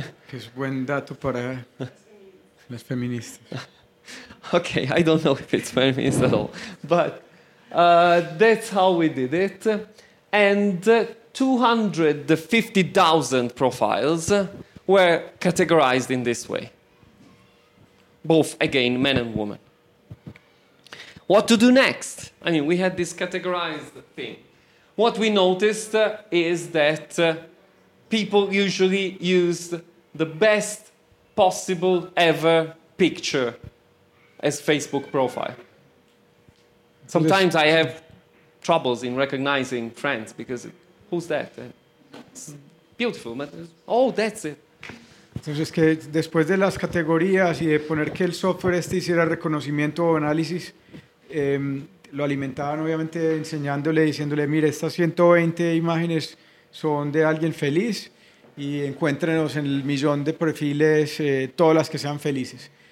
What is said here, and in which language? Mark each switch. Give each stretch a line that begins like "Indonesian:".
Spanish: Que es buen dato para las feministas.
English: Okay, I don't know if it's feminist at all. But that's how we did it. and 250,000 profiles were categorized in this way. Both, again, men and women. What to do next? I mean, we had this categorized thing. What we noticed is that people usually used the best possible ever picture as Facebook profile. Sometimes I have troubles in recognizing friends because who's that? It's beautiful, but oh, that's it.
Spanish: Entonces, que después de las categorías y de poner que el software este hiciera reconocimiento o análisis, lo alimentaban obviamente enseñándole, diciéndole, mire, estas 120 imágenes son de alguien feliz y encuéntrenos en el millón de perfiles todas las que sean felices.